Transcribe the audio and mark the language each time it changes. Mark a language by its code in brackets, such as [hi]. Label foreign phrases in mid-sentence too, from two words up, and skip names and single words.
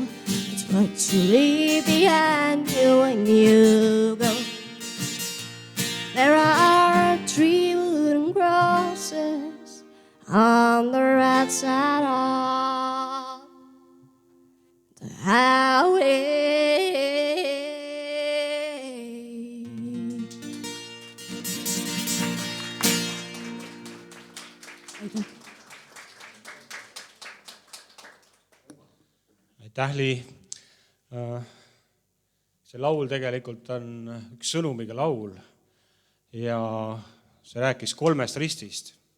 [en] It's what you leave behind you when you go. There are 3 wooden crosses on the right side of the highway. [et] Aitäh, Lii. See laul tegelikult on üks sõnumiga laul ja see rääkis 3 ristist.